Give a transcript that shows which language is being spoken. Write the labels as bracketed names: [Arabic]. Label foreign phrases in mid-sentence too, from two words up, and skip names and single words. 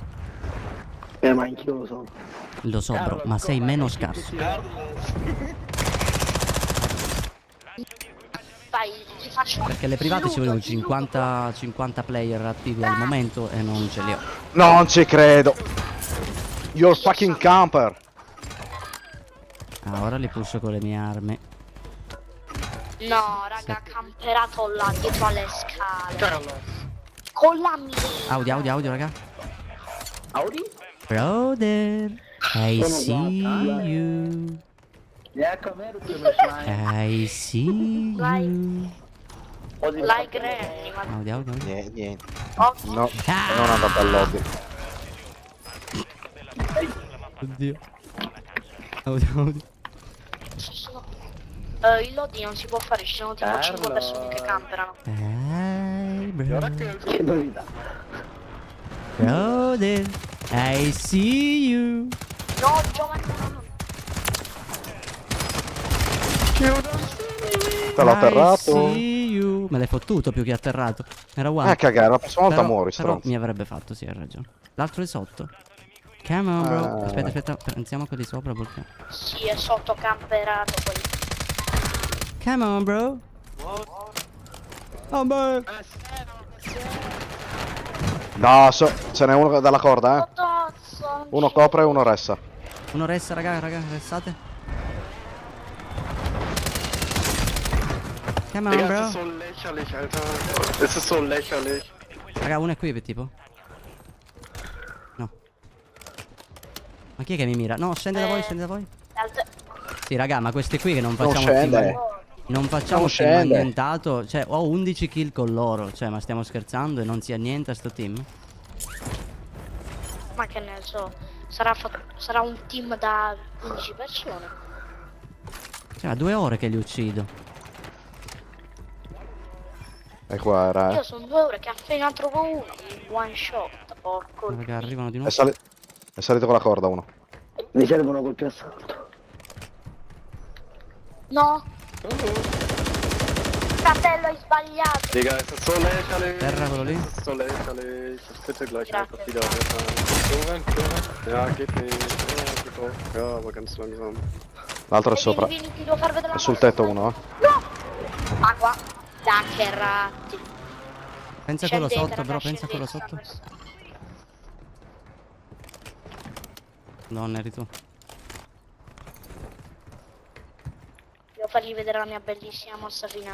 [Italian] Ma anch'io lo so. Lo so, bro, ma sei meno scarso. Vai, ti faccio. Perché le private ci vogliono 50 player attivi al momento e non ce li ho. Non ci credo. [English] You're fucking camper. [Italian] Ah, ora li pusho con le mie armi. No, raga, ha camperato là dietro alle scale. Con la mia. Audio, raga. Audi? [English] Brother, I see you. I see you. Like Granny, [Italian] ma Audio. Niente. occhio. No, non andate al lobby. Oddio. Audio. Il loading non si può fare, ci sono tipo 5 persone che camperano. Bro. Che novità. [English] Brother, I see you. [Italian] No, Giovanni, no. Te l'ho [English] I [Italian] atterrato. [English] see you. [Italian] Me l'hai fottuto più che atterrato. Era one. Cagare, la prossima volta Però- muori, però stronzo. mi avrebbe fatto, sì, hai ragione. L'altro è sotto. [English] Come on, bro. [Italian] Aspetta, pensiamo a quelli sopra perché. Sì, è sotto camperato poi. [English] Come on, bro. Oh, bro. [Italian] No, ce n'è uno dalla corda, eh. Cazzo. Uno copre e uno ressa. Uno resta, raga, restate. [English] Come on, [German] Digga, es [English] bro. [German] ist so lächerlich, Alter. Es ist so lächerlich. [Italian] Raga, uno è qui, tipo. No. Ma chi è che mi mira? No, scende da voi. Sì, raga, ma questi qui che non facciamo scende. non facciamo Non team scende. annientato. Cioè, ho 11 kill con loro. Cioè, ma stiamo scherzando e non si annienta sto team? Ma che ne so, sarà un team da 15 persone. Cioè, 2 ore che li uccido. E qua era, Io sono 2 ore che appena trovo uno, [English] one shot, [Italian] porco. Raga, arrivano di È, nuovo. è salito con la corda uno. Mi servono colpi assalto. No! Fratello, hai sbagliato! [German] Digga, es ist so lächerlich. [Italian] Terra, quello lì. [German] Es ist so lächerlich. Ich bitte gleich Ja. einfach wieder. Alter. Ja, geht nicht. Ja, geht auch. Ja, aber ganz langsam. [Italian] L'altro è sopra. Vieni, ti devo far vedere È la sul cosa. tetto uno, eh. No! Ah, qua. Da che ratti. Pensa a quello Scendete, sotto, bro, raga, pensa a quello scendete, sotto. stanno- Non eri tu. Devo fargli vedere la mia bellissima mossa finale.